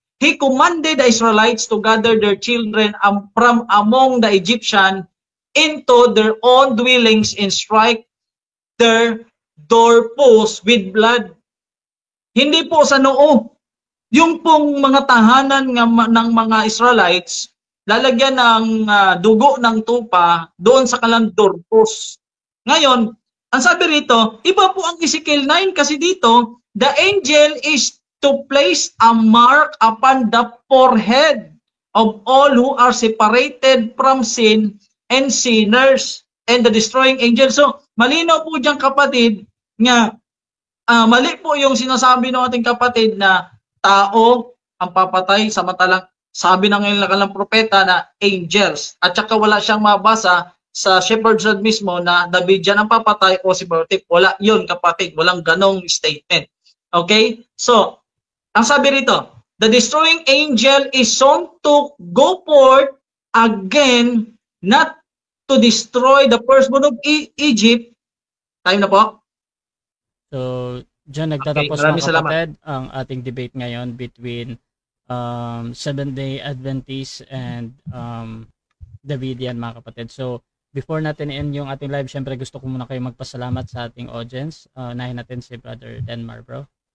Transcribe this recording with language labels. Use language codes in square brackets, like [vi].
[en] He commanded the Israelites to gather their children from among the Egyptians into their own dwellings and strike their doorposts with blood. [tl] Hindi po sa noo. Yung pong mga tahanan ng mga Israelites, lalagyan ng dugo ng tupa doon sa kanilang doorpost. Ngayon, ang sabi rito, iba po ang Ezekiel 9 kasi dito, [en] the angel is to place a mark upon the forehead of all who are separated from sin and sinners and the destroying angel. [tl] So, malinaw po dyan, kapatid, nga mali po yung sinasabi ng ating kapatid na tao ang papatay, samantalang sabi ng kanilang propeta na angels. At saka wala siyang mabasa sa Shepherd's Rod mismo na Davidian ang papatay o si Bertip. Wala yun, kapatid. Walang ganong statement. Okay? So, ang sabi rito, [en] the destroying angel is shown to go forth again, not to destroy the firstborn of Egypt. [tl] Time na po. So, dyan nagtatapos Okay, mga kapatid ang ating debate ngayon [en] between Seventh-day Adventist and Davidian, [tl] mga kapatid. So, before natin end yung ating live, syempre gusto ko muna kayo magpasalamat sa ating audience. Unahin natin si Brother Denmar, bro.